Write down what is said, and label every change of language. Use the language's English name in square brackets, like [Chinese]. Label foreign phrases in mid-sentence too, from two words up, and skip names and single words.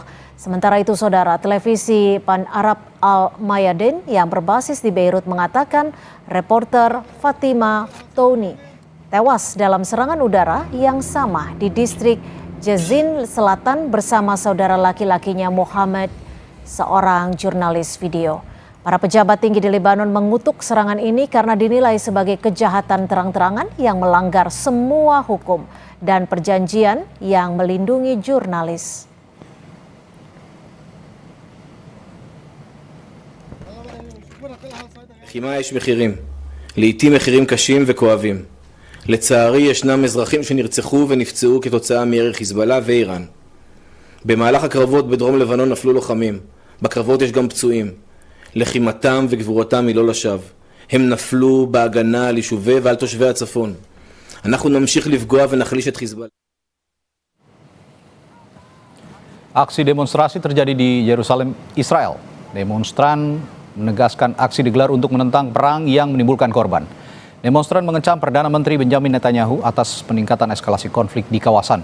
[Indonesian] Sementara itu, saudara, televisi Pan-Arab Al-Mayadin yang berbasis di Beirut mengatakan reporter Fatima Touni tewas dalam serangan udara yang sama di distrik Jezin Selatan bersama saudara laki-lakinya Mohammed, seorang jurnalis video. Para pejabat tinggi di Lebanon mengutuk serangan ini karena dinilai sebagai kejahatan terang-terangan yang melanggar semua hukum dan perjanjian yang melindungi jurnalis. [Hebrew] לחימה יש מחירים, לעתים מחירים קשים וכואבים. לצערי ישנם אזרחים שנרצחו ונפצעו כתוצאה מירי חיזבאללה ואיראן. במהלך הקרבות בדרום לבנון נפלו לוחמים. בקרבות יש גם פצועים. לחימתם וגבורתם היא לא לשווא. הם נפלו בהגנה על יישובי ועל תושבי הצפון. אנחנו נמשיך לפגוע ונחליש את חיזבאללה. [Indonesian] Aksi demonstrasi terjadi di Yerusalem, Israel. Demonstran menegaskan aksi digelar untuk menentang perang yang menimbulkan korban. Demonstran mengecam Perdana Menteri Benjamin Netanyahu atas peningkatan eskalasi konflik di kawasan.